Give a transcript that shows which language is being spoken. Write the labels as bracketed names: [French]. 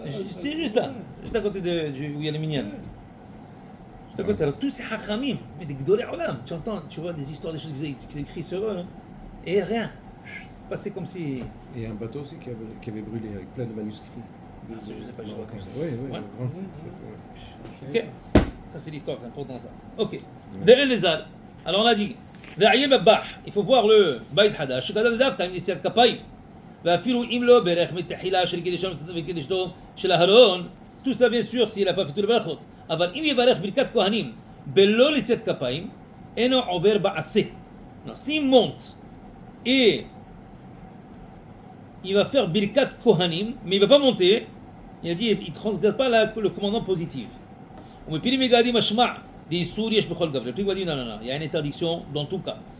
[French] C'est juste là, c'est juste à côté où il y a les minyan. Juste à côté, alors tous ces hachamim, mais des gdolé olam, tu entends, tu vois des histoires, des choses qu'ils écrivent sur eux, hein, et rien. Passé comme si. Et un bateau aussi qui avait brûlé avec plein de manuscrits. Ah, ça, je sais pas, je vois comme ça. Oui, Ouais. grand site, ouais. Ok, ça c'est l'histoire, c'est important ça. Ok, De'el Lezal. Alors on a dit, Da'ayé Babbah, il faut voir le Beit Hadash, [Hebrew] שכתב דווקא עם נשיאת כפיים, ואפילו אם לא ברך מתחילה של קידושם וקידושתו של אהרון, [French] tout ça bien sûr s'il n'a pas fait tout le [Hebrew] ברכות, אבל אם יברך ברכת כהנים בלא נשיאת כפיים, אינו עובר בעשה. [French] Non, s'il monte et il va faire birkat kohanim, mais il ne va pas monter, il a dit il ne transgresse pas le commandement positif. Le prix dit non, il y a une interdiction dans tout cas.